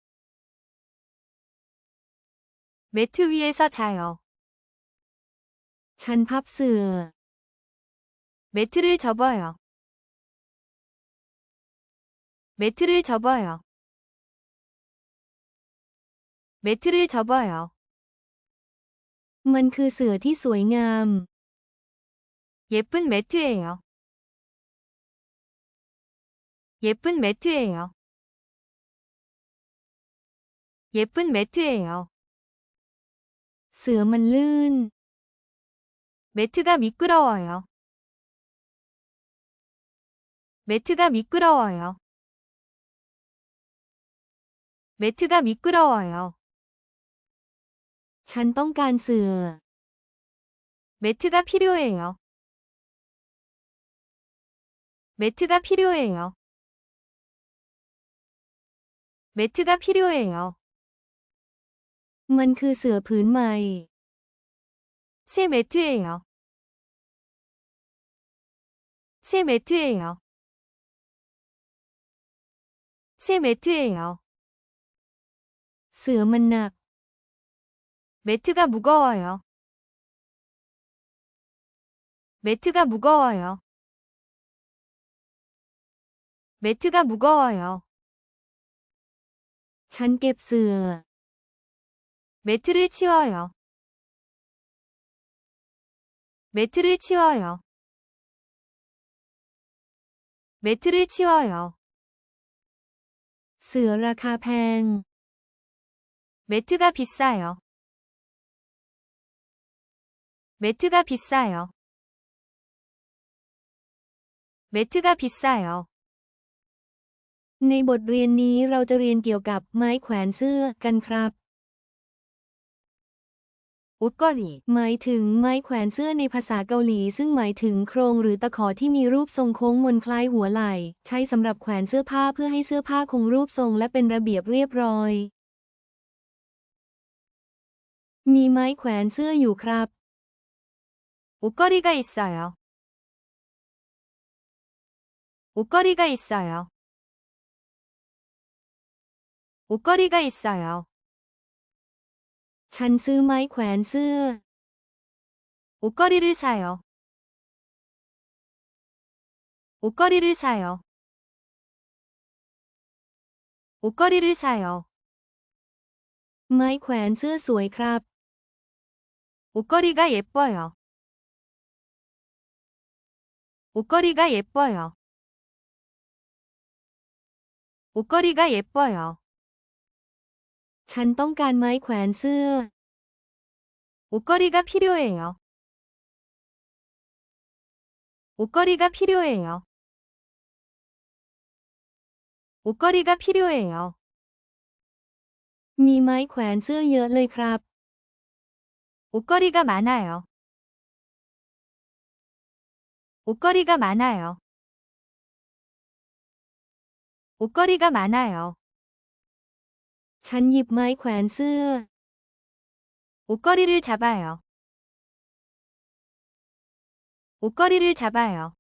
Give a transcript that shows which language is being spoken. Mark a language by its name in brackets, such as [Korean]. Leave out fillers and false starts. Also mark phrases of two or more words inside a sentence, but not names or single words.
[Korean] 매트 위에서 자요. [Thai] ฉันพับเสื่อ [Korean] 매트를 접어요. 매트를 접어요. 매트를 접어요. [Thai] มันคือเสื่อที่สวยงาม [Korean] 예쁜 매트예요. 예쁜 매트예요. 예쁜 매트예요. [Thai] เสื่อมันลื่น [Korean] 매트가 미끄러워요. 매트가 미끄러워요. 매트가 미끄러워요. [Thai] ฉันต้องการเสื่อ [Korean] 매트가 필요해요. 매트가 필요해요. 매트가 필요해요. [Thai] มันคือเสื่อผืนใหม่ [Korean] 새 매트예요. 새 매트예요. 새 매트예요. [Thai] เสื่อมันหนัก [Korean] 매트가 무거워요. 매트가 무거워요. 매트가 무거워요. [Thai] ฉันเก็บเสื่อ [Korean] 매트를 치워요. 매트를 치워요. 매트를 치워요. [Thai] เสื่อราคาแพง [Korean] 매트가 비싸요. 매트가 비싸요. 매트가 비싸요. [Thai] ในบทเรียนนี้เราจะเรียนเกี่ยวกับไม้แขวนเสื้อกันครับ [Korean] 옷걸이, [Thai] หมายถึงไม้แขวนเสื้อในภาษาเกาหลีซึ่งหมายถึงโครงหรือตะขอที่มีรูปทรงโค้งมนคล้ายหัวไหล่ใช้สำหรับแขวนเสื้อผ้าเพื่อให้เสื้อผ้าคงรูปทรงและเป็นระเบียบเรียบร้อย มีไม้แขวนเสื้ออยู่ครับ [Korean] 옷걸이가 있어요. 옷걸이가 있어요. 옷걸이가 있어요. [Thai] ฉันซื้อไม้แขวนเสื้อ [Korean] 옷걸이를 사요. 옷걸이를 사요. 옷걸이를 사요. [Thai] ไม้แขวนเสื้อสวยครับ [Korean] 옷걸이가 예뻐요. 옷걸이가 예뻐요. 옷걸이가 예뻐요. [Thai] ฉันต้องการไม้แขวนเสื้อ [Korean] 옷걸이가 필요해요. 옷걸이가 필요해요. 옷걸이가 필요해요. [Thai] มีไม้แขวนเสื้อเยอะเลยครับ [Korean] 옷걸이가 많아요. 옷걸이가 많아요. 옷걸이가 많아요. [Thai] ฉันหยิบไม้แขวนเสื้อ [Korean] 옷걸이를 잡아요. 옷걸이를 잡아요.